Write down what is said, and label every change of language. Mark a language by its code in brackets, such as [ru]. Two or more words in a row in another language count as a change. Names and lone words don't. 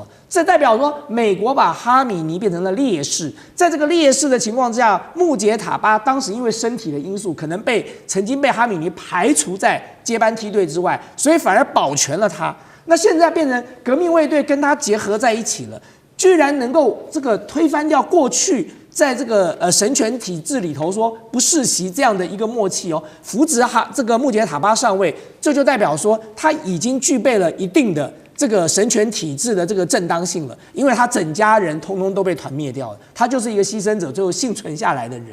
[zh] 這代表說，美國把哈米尼變成了烈士，在這個烈士的情況之下，穆杰塔巴當時因為身體的因素，可能曾經被哈米尼排除在接班梯隊之外，所以反而保全了他。那現在變成革命衛隊跟他結合在一起了，居然能夠這個推翻掉過去在這個神權體制裡頭說不世襲這樣的一個默契扶植這個穆杰塔巴上位，這就代表說他已經具備了一定的這個神權體制的這個正當性了，因為他整家人通通都被團滅掉了，他就是一個犧牲者，最後幸存下來的人。